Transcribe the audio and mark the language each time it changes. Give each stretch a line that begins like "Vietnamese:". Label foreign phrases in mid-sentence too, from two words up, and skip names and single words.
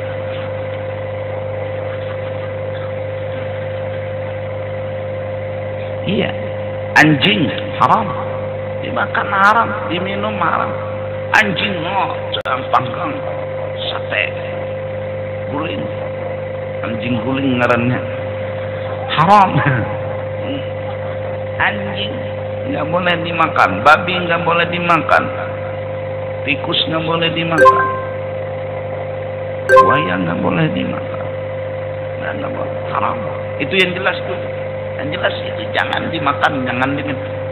Indonesian: Iya, anjing haram, dimakan haram, diminum haram. Anjing panggang sate guling, anjing guling ngarannya haram. Anjing nggak boleh dimakan, babi nggak boleh dimakan, tikus nggak boleh dimakan, buaya nggak boleh dimakan, nggak boleh, haram. Itu yang jelas tuh, yang jelas itu jangan dimakan, jangan diminum.